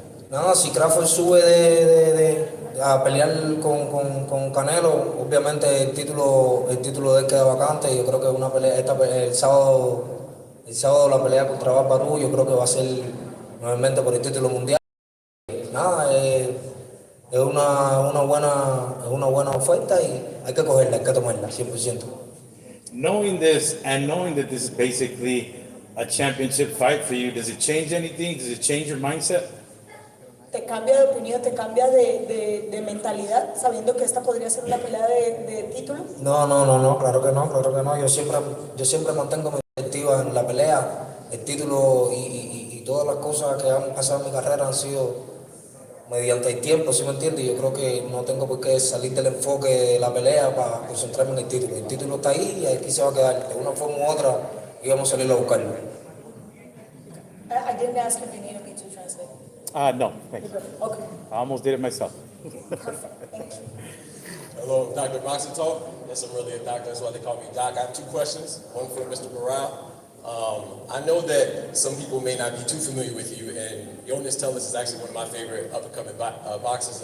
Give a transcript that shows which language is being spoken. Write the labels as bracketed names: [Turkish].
[Spanish] Nada, si Crawford sube a pelear con Canelo, obviamente el título de él queda vacante. Yo creo que una pelea, el sábado la pelea contra Barbarú, yo creo que va a ser nuevamente por el título mundial. Nada, es una buena oferta y hay que cogerla, hay que tomarla, 100%. [English] Knowing this and knowing that this is basically a championship fight for you, does it change anything? Does it change your mindset? [Spanish] ¿Te cambia de opinión, te cambia de mentalidad, sabiendo que esta podría ser una pelea de título? No, claro que no. Yo siempre mantengo mi perspectiva en la pelea, el título y todas las cosas que han pasado en mi carrera han sido mediante el tiempo, ¿sí me entiendes? Yo creo que no tengo por qué salir del enfoque de la pelea para concentrarme en el título. El título está ahí y aquí se va a quedar. De una forma u otra íbamos a salir a buscarlo. [English] I didn't ask if you needed me to translate. No, thanks. Okay. I almost did it myself. Perfect. Thank you. Hello, Dr. Boxing Talk. Yes, I'm really a doctor, that's why they call me Doc. I have two questions, one for Mr. Morale. I know that some people may not be too familiar with you, and Jonas Tellis is actually one of my favorite up-and-coming boxers.